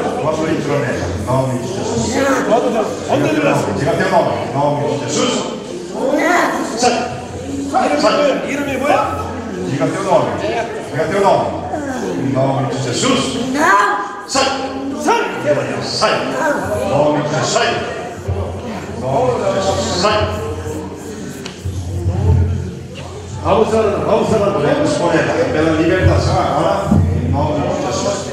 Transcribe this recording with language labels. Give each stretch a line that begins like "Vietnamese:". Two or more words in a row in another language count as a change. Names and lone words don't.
Portuguese: Quando entrou nela, em nome de Jesus.
Korean: 언제 들어갔습니다.
Portuguese: Diga teu nome, em nome de Jesus. Sai.
Korean: 이름이 뭐야?
Portuguese: Diga teu nome. Diga teu nome. Em nome de Jesus. Sai. Sai. Em nome de Jesus. Sai. Em nome de Jesus. Sai. Vamos por ela, pela libertação agora, em nome de Jesus.